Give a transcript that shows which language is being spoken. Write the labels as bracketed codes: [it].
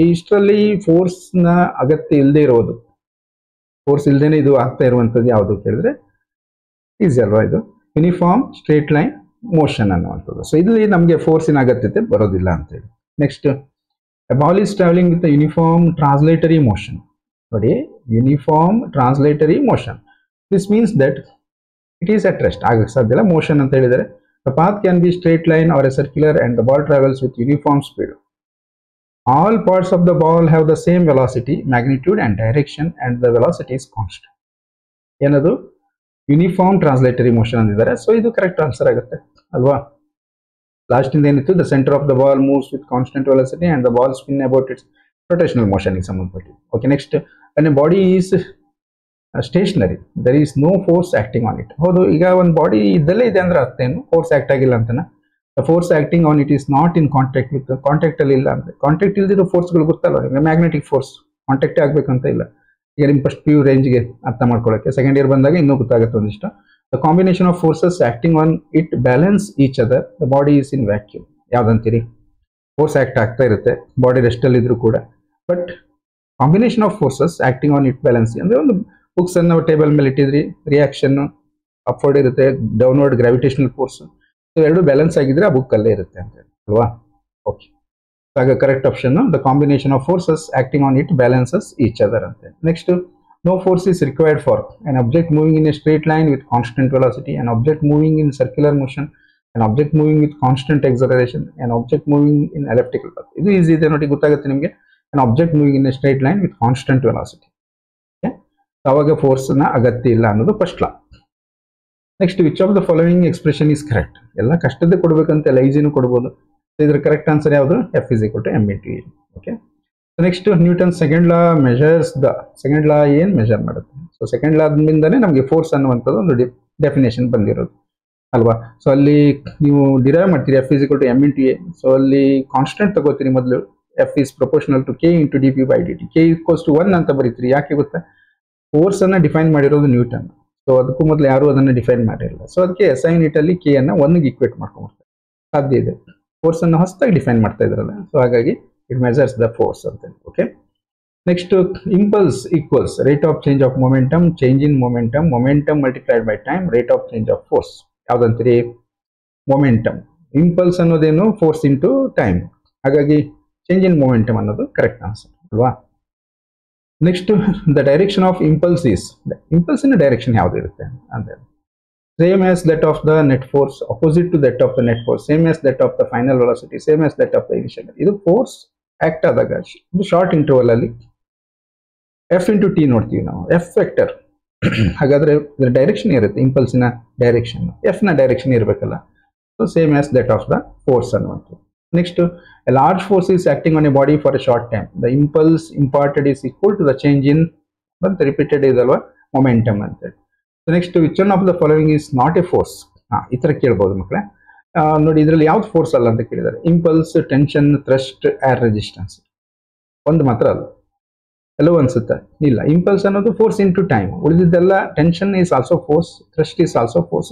[kn] ಇಷ್ಟರಲ್ಲಿ ಫೋರ್ಸ್ ನ ಅಗತ್ಯ ಇಲ್ಲದೆ ಇರೋದು, ಫೋರ್ಸ್ ಇಲ್ಲದೇನೆ ಇದು ಆಗ್ತಾ ಇರುವಂತದ್ದು ಯಾವುದು ಕೇಳಿದ್ರೆ ಈಸಿ ಅಲ್ವಾ, ಇದು ಯೂನಿಫಾರ್ಮ್ ಸ್ಟ್ರೇಟ್ ಲೈನ್ ಮೋಷನ್ ಅನ್ನುವಂಥದ್ದು. [en] so [kn] ಇಲ್ಲಿ ನಮಗೆ ಫೋರ್ಸಿನ ಅಗತ್ಯತೆ ಬರೋದಿಲ್ಲ ಅಂತೇಳಿ. [en] Next ball is travelling with uniform translatory motion. ನೋಡಿ, uniform translatory motion, this means that it is at rest. [kn] ಆಗಕ್ಕೆ ಸಾಧ್ಯ ಇಲ್ಲ. ಮೋಷನ್ ಅಂತ ಹೇಳಿದರೆ [en] the path can be straight line or a circular and the ball travels with uniform speed. All parts of the ball have the same velocity, magnitude and direction, and the velocity is constant. [kn] ಏನದು uniform ಟ್ರಾನ್ಸ್ಲೇಟರಿ motion ಅಂದಿದ್ದಾರೆ. So ಇದು correct answer ಆಗುತ್ತೆ ಅಲ್ವಾ. Last ಇಂದ ಏನಿತ್ತು, [en] the centre of the ball moves with constant velocity and the ball spin about its [kn] rotational motion ಗೆ ಸಂಬಂಧಪಟ್ಟಿದ್ದು. [en] Okay, next body is stationary there is no force acting on it. [kn] ಹೌದು, ಈಗ ಒಂದು body ಇದ್ದಲ್ಲೇ ಇದೆ ಅಂದ್ರೆ ಅರ್ಥ ಏನು, ಫೋರ್ಸ್ ಆಕ್ಟ್ ಆಗಿಲ್ಲ ಅಂತನ. [en] force acting on it is not in contact with, [kn] contact ಅಲ್ಲಿ ಇಲ್ಲ ಅಂದ್ರೆ, ಕಾಂಟ್ಯಾಕ್ಟ್ ಇಲ್ದಿರೋ ಫೋರ್ಸ್ಗಳು ಗೊತ್ತಲ್ಲ ಈಗ, ಮ್ಯಾಗ್ನೆಟಿಕ್ ಫೋರ್ಸ್ ಕಾಂಟ್ಯಾಕ್ಟೇ ಆಗ್ಬೇಕಂತ ಇಲ್ಲ. ಈಗ ನಿಮ್ಮ ಫಸ್ಟ್ PU ರೇಂಜ್ಗೆ ಅರ್ಥ ಮಾಡ್ಕೊಳ್ಳೋಕೆ ಸೆಕೆಂಡ್ ಇಯರ್ ಬಂದಾಗ ಇನ್ನೂ ಗೊತ್ತಾಗುತ್ತೆ ಒಂದಿಷ್ಟು. [en] The combination of forces acting on it balance each other, the body is in vacuum. [kn] ಯಾವ್ದಂತೀರಿ, force act ಆಗ್ತಾ ಇರುತ್ತೆ ಬಾಡಿ ರೆಸ್ಟ್ ಅಲ್ಲಿ ಇದ್ರೂ ಕೂಡ, but [en] combination of forces acting on it balance [kn] ಅಂದ್ರೆ ಒಂದು ಬುಕ್ಸ್ ಅನ್ನು ಟೇಬಲ್ ಮೇಲೆ ಇಟ್ಟಿದ್ರಿ, ರಿಯಾಕ್ಷನ್ ಅಪ್ವರ್ಡ್ ಇರುತ್ತೆ, ಡೌನ್ವರ್ಡ್ ಗ್ರಾವಿಟೇಷನಲ್ ಫೋರ್ಸ್, ಎರಡು ಬ್ಯಾಲೆನ್ಸ್ ಆಗಿದ್ರೆ ಆ ಬುಕ್ ಅಲ್ಲೇ ಇರುತ್ತೆ ಅಂತ ಅಲ್ವಾ. [en] Okay, ಆಗ correct option the combination of forces acting on it balances each other ಅಂತ. Next, no force is required for an object moving in a straight line with constant velocity, an object moving in circular motion, an object moving with constant acceleration, an object moving in elliptical path. [kn] ಇದು easy ಇದೆ ನೋಡಿ, ಗೊತ್ತಾಗುತ್ತೆ ನಿಮಗೆ. [en] an object moving in a straight line with constant velocity. [kn] ಅವಾಗ force ನ ಅಗತ್ಯ ಇಲ್ಲ ಅನ್ನೋದು first law. [en] Next, which of the following expression is correct. [kn] ಎಲ್ಲ ಕಷ್ಟದ ಕೊಡ್ಬೇಕಂತ ಈಸಿನೂ ಕೊಡ್ಬೋದು. ಇದರ ಕರೆಕ್ಟ್ ಆನ್ಸರ್ ಯಾವುದು, F = ma/e. [en] okay, next Newton second law measures the, second law [kn] ಏನ್ ಮೆಜರ್ ಮಾಡುತ್ತೆ. ಸೊ ಸೆಕೆಂಡ್ ಲಾ ಆದ್ರಿಂದಾನೇ ನಮಗೆ ಫೋರ್ಸ್ ಅನ್ನುವಂಥದ್ದು ಒಂದು ಡೆಫಿನೇಷನ್ ಬಂದಿರೋದು ಅಲ್ವಾ. ಸೊ ಅಲ್ಲಿ ನೀವು ಡಿರೈವ್ ಮಾಡ್ತೀರಿ F = m/a. ಸೊ ಅಲ್ಲಿ ಕಾನ್ಸ್ಟೆಂಟ್ ತಗೋತೀರಿ ಮೊದಲು, [en] F is proportional to k × dp/dt. [kn] k = 1 ಅಂತ ಬರೀತೀರಿ. ಯಾಕೆ ಗೊತ್ತಾ, ಫೋರ್ಸ್ ಅನ್ನ ಡಿಫೈನ್ ಮಾಡಿರೋದು ನ್ಯೂಟನ್. ಸೊ ಅದಕ್ಕೂ ಮೊದಲು ಯಾರು ಅದನ್ನ ಡಿಫೈನ್ ಮಾಡಿರಲಿಲ್ಲ. ಸೊ ಅದಕ್ಕೆ SI ಯೂನಿಟ್ ಅಲ್ಲಿ k ಅನ್ನ 1 ಗೆ ಈಕ್ವೇಟ್ ಮಾಡ್ಕೊಂಡ್ಬಿಡ್ತಾರೆ. ಸಾಧ್ಯ ಇದೆ, ಫೋರ್ಸ್ ಅನ್ನು ಹೊಸದಾಗಿ ಡಿಫೈನ್ ಮಾಡ್ತಾ ಇದ್ರಲ್ಲ, ಸೊ ಹಾಗಾಗಿ [en] it measures the force [kn] ಅಂತ. [en] Okay, next, impulse equals rate of change of momentum, change in momentum, momentum multiplied by time, rate of change of force. ಯಾವ್ದಂತೀರಿ, momentum. Impulse ಅನ್ನೋದೇನು, force into time, ಹಾಗಾಗಿ change in momentum ಅನ್ನೋದು correct answer ಅಲ್ವಾ. Next, the direction of impulse is, [kn] ಇಂಪಲ್ಸಿನ direction ಯಾವ್ದು ಇರುತ್ತೆ ಅಂದ್ರೆ, [en] same as that of the net force, opposite to that of the net force, same as that of the final velocity, same as that of the initial. [kn] ಇದು force act ಆದಾಗ ಇದು short interval ಅಲ್ಲಿ F × t ನೋಡ್ತೀವಿ ನಾವು, F vector. ಹಾಗಾದ್ರೆ ಇದರ direction ಇರುತ್ತೆ, ಇಂಪಲ್ಸಿನ direction F ನ ಡೈರೆಕ್ಷನ್ ಇರಬೇಕಲ್ಲ. [en] So same as that of the force ಅನ್ನುವಂಥದ್ದು. Next, a large force is acting on a body for a short time, the impulse imparted is equal to the change in, but repeated [kn] ಇದಲ್ವಾ, [en] momentum ಅಂತ. Next, which one of the following is not a force. [kn] ಈ ತರ ಕೇಳ್ಬೋದು ಮಕ್ಕಳೇ. ನೋಡಿ, ಇದರಲ್ಲಿ ಯಾವ್ದು force ಅಲ್ಲ ಅಂತ ಕೇಳಿದ್ದಾರೆ. Impulse, tension, thrust, air resistance. ಒಂದು ಮಾತ್ರ ಅಲ್ಲ, ಎಲ್ಲವೂ ಅನ್ಸುತ್ತೆ ಇಲ್ಲ. ಇಂಪಲ್ಸ್ ಅನ್ನೋದು force into time, ಉಳಿದಿದ್ದೆಲ್ಲ [en] tension is also force, [kn] thrust is also force.